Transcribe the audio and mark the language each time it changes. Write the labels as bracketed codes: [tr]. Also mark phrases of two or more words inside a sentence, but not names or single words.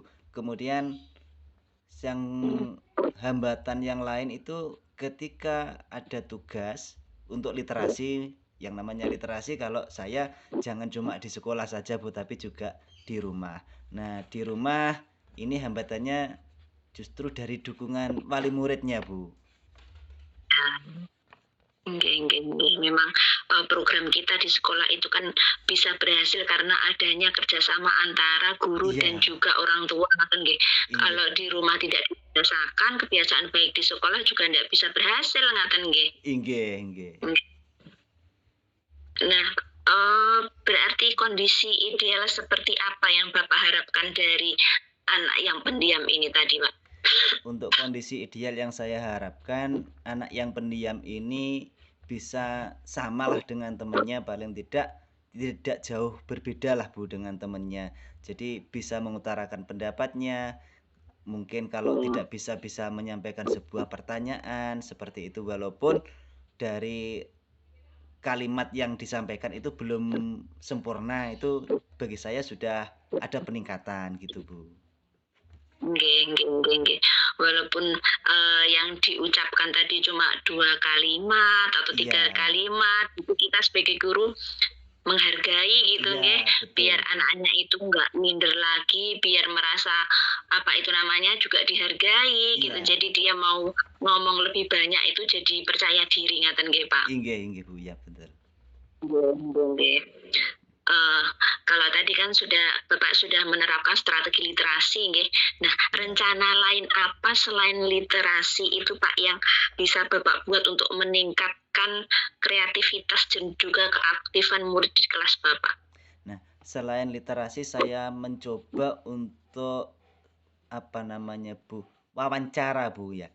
[id] Kemudian yang hambatan yang lain itu ketika ada tugas untuk literasi, yang namanya literasi kalau saya jangan cuma di sekolah saja Bu, tapi juga di rumah. Nah, di rumah ini hambatannya justru dari dukungan wali muridnya, Bu. [jv] Nggih nggih nggih, [id] memang, program kita di sekolah itu kan bisa berhasil karena adanya kerjasama antara guru dan Iya, juga orang tua, [jv] ngoten nggih. [id] inggih Kalau Bu. di rumah tidak dibiasakan, kebiasaan baik di sekolah juga ndak bisa berhasil, [jv] ngaten nggih. Inggih, inggih. [id] Nah, berarti kondisi ideal seperti apa yang Bapak harapkan dari anak yang pendiam ini tadi, Pak? Untuk kondisi ideal yang saya harapkan, anak yang pendiam ini bisa samalah dengan temannya, paling tidak jauh berbeda lah Bu dengan temannya. Jadi bisa mengutarakan pendapatnya, mungkin kalau tidak bisa menyampaikan sebuah pertanyaan seperti itu, walaupun dari kalimat yang disampaikan itu belum sempurna, itu bagi saya sudah ada peningkatan gitu Bu. [jv] Nggih nggih nggih nggih. [id] Walaupun, yang diucapkan tadi cuma 2 kalimat atau 3 Iya, kalimat, itu kita sebagai guru menghargai gitu iya nggih, betul biar Bu. anaknya itu nggak minder lagi, biar merasa, apa itu namanya, juga dihargai gitu. Iya. Jadi dia mau ngomong lebih banyak itu jadi percaya diri, [jv] ngaten nggih, Pak? Inggih, inggih Bu, [id] ya betul. [jv] Nggih nggih nggih. Eee, [id] kalau tadi kan Bapak sudah menerapkan strategi literasi nggih. Nah, Ya. rencana lain apa selain literasi itu, Pak, yang bisa Bapak buat untuk meningkatkan kreativitas dan juga keaktifan murid di kelas Bapak? Nah, selain literasi saya mencoba untuk apa namanya Bu, wawancara Bu ya.